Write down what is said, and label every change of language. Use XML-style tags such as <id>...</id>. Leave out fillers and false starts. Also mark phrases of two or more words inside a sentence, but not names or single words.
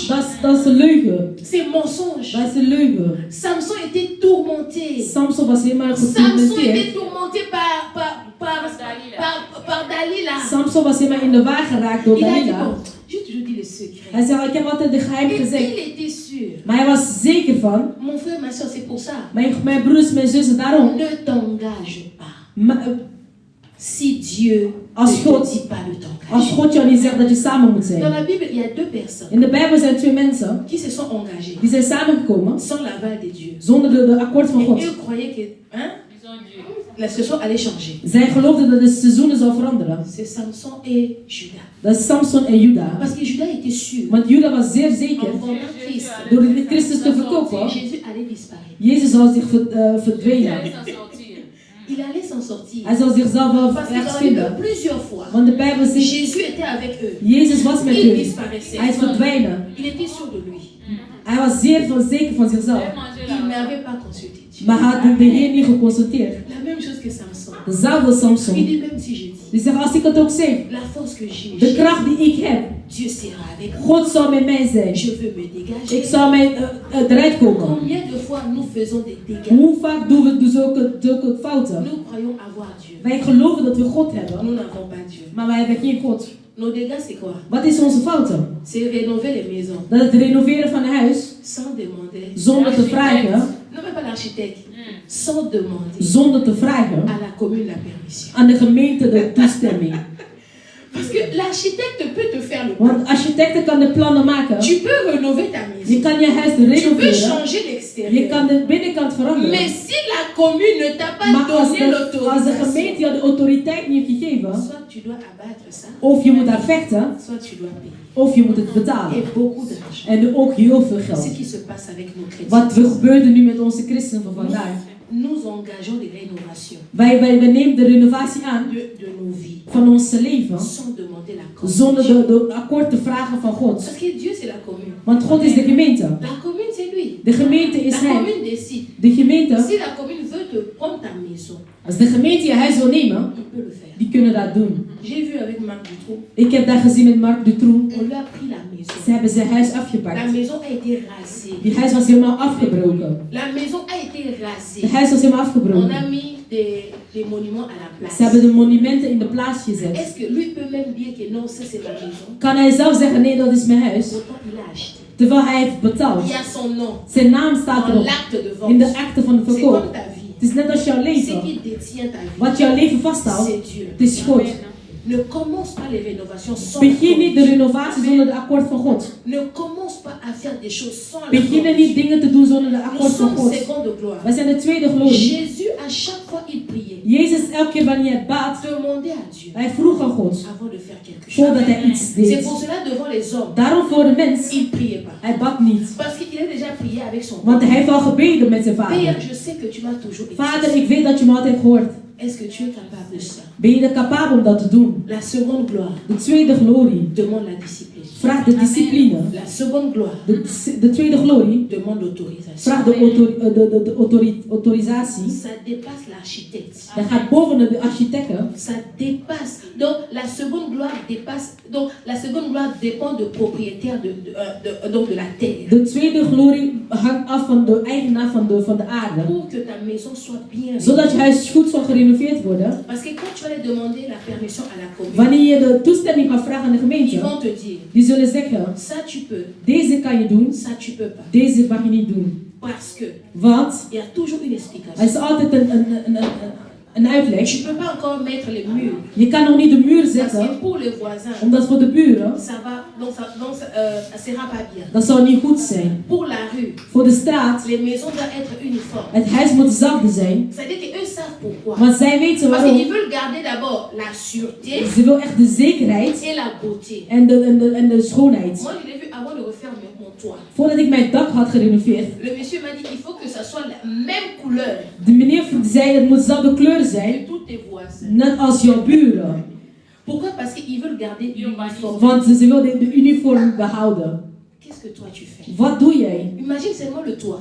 <nl>dat is een leugen.</nl> <fr>C'est mensonge.</fr> <nl>Dat is een leugen.</nl> <fr>Samson était tourmenté.</fr> <nl>Samson was helemaal</nl> <fr>Samson</fr> <nl>getormenteerd.</nl> <fr>était tourmenté par Dalila.</fr> <nl>Samson was helemaal in de war geraakt door</nl> <fr>Il a dit,</fr> <nl>Dalila.</nl> <fr>bon, j'ai toujours dit le secret.</fr> <nl>Hij zei, ik heb altijd de geheim</nl> <fr>Et</fr> <nl>gezegd.</nl> <fr>il était sûr.</fr> <nl>Maar hij was zeker van,</nl> <fr>Mon frère, ma soeur, c'est pour ça.</fr> <nl>mijn broers, mijn zussen, daarom.</nl> <fr>Ne t'engage pas.</fr> <nl>Ma-</nl> <fr>Si Dieu</fr> <nl>Als</nl> <fr>ne</fr> <nl>God-</nl> <fr>te dit pas de</fr> <nl>Als</nl> <fr>t'engager.</fr> <nl>God jou niet zegt dat je samen moet</nl> <fr>Dans</fr> <nl>zijn.</nl> <fr>la Bible, il y a deux personnes</fr> <nl>In de Bijbel zijn twee mensen</nl> <fr>qui se sont engagées</fr> <nl>die zijn samengekomen</nl> <fr>sans l'aval de Dieu.</fr> <nl>zonder de akkoord van</nl> <fr>Et</fr> <nl>God.</nl> <fr>eux croyaient que hein, la situation allait changer.</fr> <nl>Zij geloofden dat de seizoenen zou veranderen.</nl> <fr>C'est Samson et Judas.</fr> <nl>Dat is Samson en Juda.</nl> <fr>Parce que Judas était sûr.</fr> <nl>Want Juda was zeer</nl> <fr>En</fr> <nl>zeker,</nl> <fr>vendant Christ,</fr> <nl>door de Christus te verkopen,</nl> <fr>Jésus allait disparaître.</fr> <nl>Jezus zou zich verdwijnen.</nl> <fr>Il allait s'en sortir.</fr> <nl>Hij zou zichzelf wel</nl> <fr>Parce que</fr> <nl>ergens</nl> <fr>dans la Bible,</fr> <nl>vinden.</nl> <fr>plusieurs fois,</fr> <nl>Want de Bijbel zegt,</nl> <fr>Jésus était avec eux.</fr> <nl>Jezus was met</nl> <fr>Il</fr> <nl>u.</nl> <fr>disparaissait.</fr> <nl>Hij is verdwijnen.</nl> <fr>Il était sûr de lui.</fr> <nl>Hij was zeer zeker van zichzelf.</nl> <fr>Il n'avait pas consulté Dieu.</fr> <nl>Maar hij had de Heer niet geconsulteerd.</nl> <fr>La même chose que Samson.</fr> <nl>Dezelfde</nl> <fr>Il</fr> <nl>Samson.</nl> <fr>dit même si je dis,</fr> <nl>Die zegt, als ik het ook zeg,</nl> <fr>la force que j'ai,</fr> <nl>de kracht die ik heb,</nl> <fr>Dieu sera avec moi.</fr> <nl>God zal met mij zijn.</nl> <fr>Je veux me dégager.</fr> <nl>Ik zal mij eruit komen.</nl> <fr>Combien de fois nous faisons des dégâts?</fr> <nl>Hoe vaak doen we zulke fouten?</nl> <fr>Nous croyons avoir Dieu.</fr> <nl>Wij geloven dat we God hebben,</nl> <fr>Nous n'avons pas Dieu.</fr> <nl>maar wij hebben geen God.</nl> <fr>Nos dégâts, c'est quoi?</fr> <nl>Wat is onze fouten?</nl> <fr>C'est rénover les maisons</fr> <nl>Dat het renoveren van een huis,</nl> <fr>sans demander.</fr> <nl>zonder te vragen,</nl> <fr>Non, même pas l'architecte. Sans demander</fr> <nl>zonder te vragen,</nl> <fr>à la commune la permission.</fr> <nl>aan de gemeente de toestemming.</nl> <fr>Parce que l'architecte peut te faire le plan.</fr> <nl>Want architecten kan de plannen maken.</nl> <fr>Tu peux rénover ta</fr> <nl>Je</nl> <fr>maison.</fr> <nl>kan je huis</nl> <fr>Tu peux</fr> <nl>renoveren.</nl> <fr>changer</fr> <nl>Je</nl> <fr>l'extérieur.</fr> <nl>kan de binnenkant veranderen.</nl> <fr>Mais si la commune ne t'a pas</fr> <nl>Maar als</nl> <fr>donné</fr> <nl>de gemeente</nl> <fr>l'autorisation,</fr> <nl>jou de autoriteit niet heeft gegeven,</nl> <fr>soit tu dois abattre ça,</fr> <nl>of je moet daar vechten,</nl> <fr>soit tu dois payer.</fr> <nl>of je moet het betalen.</nl> <fr>Et beaucoup d'argent.</fr> <nl>En ook heel veel</nl> <fr>Ce</fr> <nl>geld.</nl> <fr>qui se passe avec nos chrétiens.</fr> <nl>Wat gebeurt er nu met onze christenen van vandaag?</nl> <fr>Nous engageons des rénovations</fr> <nl>Wij nemen de renovatie aan</nl> <fr>de nos vies</fr> <nl>van ons leven</nl> <fr>sans demander la</fr> <nl>zonder</nl> <fr>commune.</fr> <nl>de akkoord te vragen van God.</nl> <fr>Parce que Dieu, c'est la commune.</fr> <nl>Want God is de gemeente.</nl> <fr>La commune, c'est lui.</fr> <nl>De gemeente is</nl> <fr>La</fr> <nl>Hij.</nl> <fr>commune décide.</fr> <nl>De gemeente,</nl> <fr>Si la commune veut te prendre ta maison,</fr> <nl>als de gemeente je huis wil nemen,</nl> <fr>il peut le faire.</fr> <nl>die kunnen dat doen.</nl> <fr>J'ai vu avec Marc Dutroux,</fr> <nl>Ik heb dat gezien met Marc Dutroux.</nl> <fr>on lui a pris la maison.</fr> <nl>Ze hebben zijn huis</nl> <fr>La</fr> <nl>afgepakt.</nl> <fr>maison a été rasée.</fr> <nl>Die huis was helemaal afgebroken.</nl> <fr>La maison a été</fr> <nl>De</nl> <fr>rasée.</fr> <nl>huis was helemaal</nl> <fr>On</fr> <nl>afgebroken.</nl> <fr>a mis des monuments à la</fr> <nl>Ze</nl> <fr>place.</fr> <nl>hebben de monumenten in de plaats gezet.</nl> <fr>Est-ce que lui peut même dire que non, ça c'est ma maison?</fr> <nl>Kan hij zelf zeggen, nee, dat is mijn huis.</nl> <fr>Pourtant, il a acheté.</fr> <nl>Terwijl hij heeft betaald.</nl> <fr>Il y a son nom</fr> <nl>Zijn naam staat</nl> <fr>dans</fr> <nl>erop.</nl> <fr>l'acte de</fr> <nl>In de</nl> <fr>vente.</fr> <nl>akte van de</nl> <fr>C'est</fr> <nl>verkoop.</nl> <fr>comme ta vie.</fr> <nl>Het is net als jouw</nl> <fr>Ce</fr> <nl>leven.</nl> <fr>qui détient ta vie,</fr> <nl>Wat jouw leven vasthoudt,</nl> <fr>c'est Dieu.</fr> <nl>het is God.</nl> <fr>Ne commence pas les rénovations sans</fr> <nl>Begin niet de</nl> <fr>l'accord.</fr> <nl>renovatie zonder de akkoord van God.</nl> <fr>Ne commence pas à faire des choses sans</fr> <nl>Begin</nl> <fr>l'accord.</fr> <nl>niet dingen te doen zonder de</nl> <fr>Nous</fr> <nl>akkoord van</nl> <fr>sommes</fr> <nl>God.</nl> <fr>seconde gloire.</fr> <nl>Wij zijn de tweede glorie.</nl> <fr>Jésus, à chaque fois il priait,</fr> <nl>Jezus, elke keer wanneer hij baat,</nl> <fr>demandait à Dieu</fr> <nl>hij vroeg aan God.</nl> <fr>avant de faire quelque chose.</fr> <nl>Voordat hij iets</nl> <fr>C'est</fr> <nl>deed.</nl> <fr>pour cela devant les hommes,</fr> <nl>Daarom voor de mens,</nl> <fr>il ne priait pas.</fr> <nl>hij bad niet.</nl> <fr>Parce qu'il a déjà prié avec son</fr> <nl>Want</nl> <fr>père.</fr> <nl>hij heeft al gebeden met zijn</nl> <fr>Père,</fr> <nl>vader.</nl> <fr>je sais que tu m'as toujours</fr> <nl>Vader,</nl> <fr>exaucé.</fr> <nl>ik weet dat je me altijd hoort.</nl> <fr>Est-ce que tu es capable de ça?</fr> <nl>Ben je er capabel om dat te doen?</nl> <fr>La seconde gloire</fr> <nl>De tweede glorie</nl> <fr>demande la discipline.</fr> <nl>vraagt de discipline.</nl> <fr>La seconde gloire</fr> <nl>De tweede glorie</nl> <fr>demande l'autorisation.</fr> <nl>vraagt de autorisatie.</nl> <fr>Ça dépasse l'architecte.</fr> <nl>Dat gaat boven de architecten.</nl> <fr>Ça dépasse. Donc la seconde gloire dépasse. Donc la seconde gloire dépend de propriétaire donc de la terre.</fr> <nl>De tweede glorie hangt af van de eigenaar van de aarde.</nl> <fr>Pour que ta maison soit bien.</fr> <nl>Zodat je huis goed zal gerenoveerd worden.</nl> <fr>Parce que quand tu vas aller demander la permission à la commune,</fr> <nl>Wanneer je de toestemming gaat vragen aan de</nl> <fr>ils</fr> <nl>gemeente,</nl> <fr>vont te dire,</fr> <nl>die zullen zeggen,</nl> <fr>ça tu peux,</fr> <nl>deze kan je doen,</nl> <fr>ça tu peux pas.</fr> <nl>deze mag je niet doen.</nl> <fr>Parce que</fr> <nl>Want</nl> <fr>il y a toujours une</fr> <nl>er</nl> <fr>explication.</fr> <nl>is altijd een uitleg.</nl> <fr>Tu peux pas encore mettre les murs.</fr> <nl>Je kan nog niet de muur</nl> <fr>Parce</fr> <nl>zetten,</nl> <fr>que pour les voisins,</fr> <nl>omdat voor de buren,</nl> <fr>ça va, donc ça sera pas bien.</fr> <nl>dat zou niet goed zijn.</nl> <fr>Pour la rue,</fr> <nl>Voor de straat,</nl> <fr>les maisons doivent être uniformes.</fr> <nl>het huis moet hetzelfde zijn.</nl> <fr>C'est-à-dire qu'eux savent pourquoi.</fr> <nl>Want zij weten</nl> <fr>Parce</fr> <nl>waarom.</nl> <fr>qu'ils veulent garder d'abord la sûreté</fr> <nl>Ze wil echt de zekerheid</nl> <fr>et la beauté.</fr> <nl>en de schoonheid.</nl> <fr>Moi, je l'ai vu avant de refaire mon toit.</fr> <nl>Voordat ik mijn dak had gerenoveerd,</nl> <fr>Le monsieur m'a dit qu'il faut que ça soit la même couleur</fr> <nl>de meneer zei het moet dezelfde kleur zijn,</nl> <fr>que tous tes voisins.</fr> <nl>net als jouw buren.</nl> <fr>Pourquoi? Parce qu'ils veulent garder l'uniforme.</fr> <nl>Want ze wilden de uniform behouden.</nl> <fr>Qu'est-ce que toi tu fais?</fr> <nl>Wat doe jij?</nl> <fr>Imagine seulement le toit.</fr>